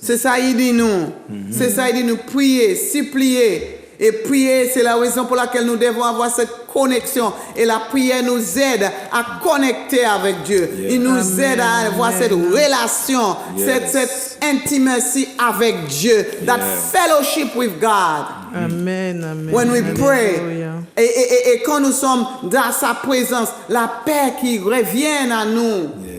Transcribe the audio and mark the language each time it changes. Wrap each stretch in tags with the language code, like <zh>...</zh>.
<fr>C'est ça, il dit nous. C'est ça, il dit nous prier, supplier. Et prier, c'est la raison pour laquelle nous devons avoir cette connexion. Et la prière nous aide à connecter avec Dieu. Il nous aide à avoir cette relation, cette intimacy avec Dieu.</fr> <en>That fellowship with God. Amen. Amen. When we pray, Alléluia.</en> <fr>et quand nous sommes dans sa présence, la paix qui revient à nous.</fr>